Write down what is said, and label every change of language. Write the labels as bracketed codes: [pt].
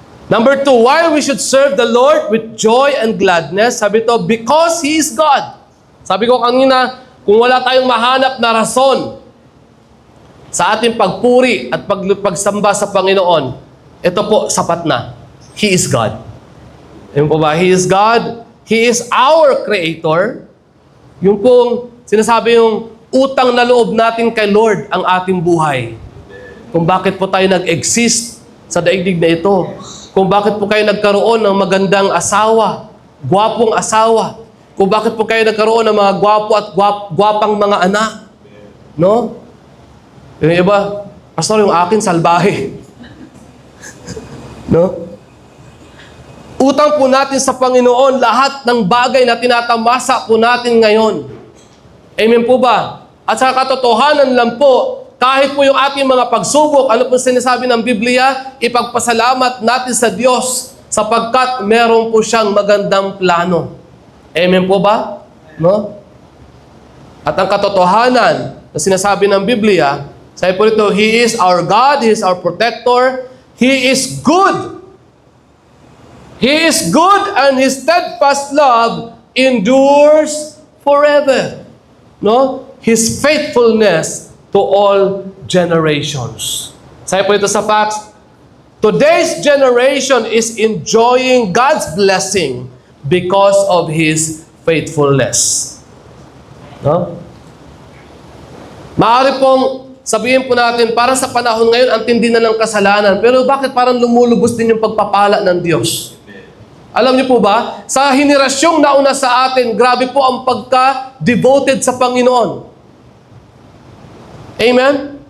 [en] Number 2, why we should serve the Lord with joy and gladness? [tl] Sabi to, [en] because He is God. [tl] Sabi ko kanina, kung wala tayong mahanap na rason sa ating pagpuri at pagsamba sa Panginoon, ito po, sapat na. [en] He is God. [tl] Ayun po ba? [en] He is God. He is our Creator. [tl] Yung pong sinasabi yung utang na loob natin kay Lord ang ating buhay. Kung bakit po tayo nag-exist sa daigdig na ito. Kung bakit po kayo nagkaroon ng magandang asawa, gwapong asawa. Kung bakit po kayo nagkaroon ng mga gwapo at gwapang mga anak. No? Yung iba, pastor, yung akin salbahe. No? Utang po natin sa Panginoon lahat ng bagay na tinatamasa po natin ngayon. Amen po ba? At sa katotohanan lang po, kahit po yung ating mga pagsubok, ano po sinasabi ng Biblia, ipagpasalamat natin sa Diyos sapagkat meron po siyang magandang plano. Amen po ba? No? At ang katotohanan na sinasabi ng Biblia, sabi po ito, [en] He is our God, He is our protector, He is good. He is good and His steadfast love endures forever. No? His faithfulness to all generations. [tl] Sabi po ito sa [en] facts, today's generation is enjoying God's blessing because of His faithfulness. No? [tl] Maaari pong sabihin po natin, parang sa panahon ngayon, ang tindi na ng kasalanan. Pero bakit parang lumulubos din yung pagpapala ng Diyos? Alam niyo po ba, sa henerasyong nauna sa atin, grabe po ang pagka-devoted sa Panginoon. Amen?